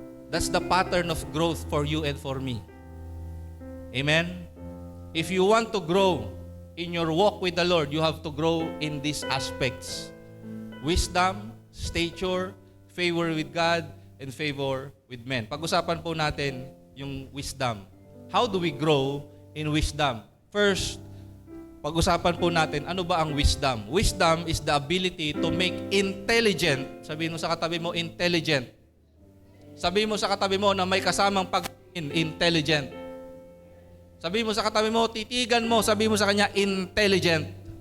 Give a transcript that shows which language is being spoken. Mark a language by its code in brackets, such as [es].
[en] That's the pattern of growth for you and for me. Amen? If you want to grow in your walk with the Lord, you have to grow in these aspects. Wisdom, stature, favor with God, and favor with men. [tl] Pag-usapan po natin yung [en] wisdom. How do we grow in wisdom? [tl] First, pag-usapan po natin, ano ba ang wisdom? [en] Wisdom is the ability to make intelligent. [tl] Sabihin mo sa katabi mo, intelligent. Sabihin mo sa katabi mo na may kasamang intelligent. Sabihin mo sa katabi mo, titigan mo, sabihin mo sa kanya, intelligent.